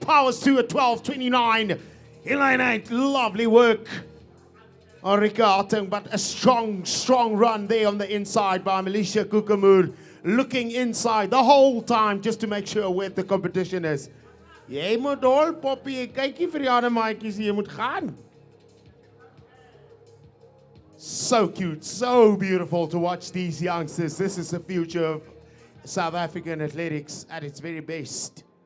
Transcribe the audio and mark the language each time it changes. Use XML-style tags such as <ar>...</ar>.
<en>Powers to a 12:29. In lane 8, lovely work. Enrique Harting, but a strong run there on the inside by Militia Kukamur. Looking inside the whole time just to make sure where the competition is.</en> <af>Jy moet hol, Poppy. Kykie vir die ander maatjies, jy moet gaan.</af> <en>So cute, so beautiful to watch these youngsters. This is the future of South African athletics at its very best.</en>